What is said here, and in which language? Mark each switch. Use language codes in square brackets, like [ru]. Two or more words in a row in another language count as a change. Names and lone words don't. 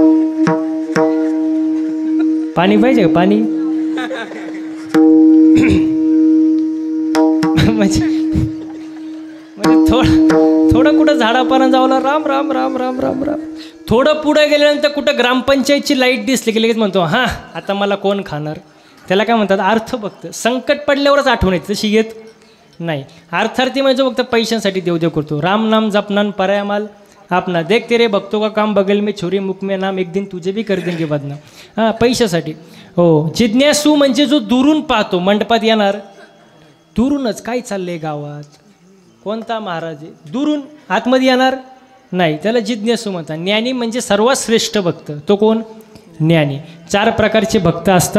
[mr] पाणी पाहिजे का? पाणी म्हणजे थोडं कुठं झाडापानं जावला राम राम राम राम राम राम. थोडं पुढे गेल्यानंतर कुठं ग्रामपंचायतची लाईट दिसली की लगेच म्हणतो हां आता मला कोण खाणार. त्याला काय म्हणतात अर्थभक्त. संकट पडल्यावरच आठवण येते, तशी येत नाही. अर्थार्थी म्हणजे फक्त पैशांसाठी देवदेव करतो. [hi] राम नाम जपनान पराया माल आपना देख तेरे भक्तों का काम बगल में छोरी मुख में नाम एक दिन तुझे भी कर देंगे बदनाम. [mr] हां पैशासाठी. हो जिज्ञासू म्हणजे जो दुरून पाहतो. मंडपात येणार दुरूनच काय चाललंय गावात, कोणता महाराज आहे, दुरून आतमध्ये येणार नाही, त्याला जिज्ञासू म्हणतात. ज्ञानी म्हणजे सर्वात श्रेष्ठ भक्त. तो कोण? ज्ञानी. 4 प्रकारचे भक्त असतात.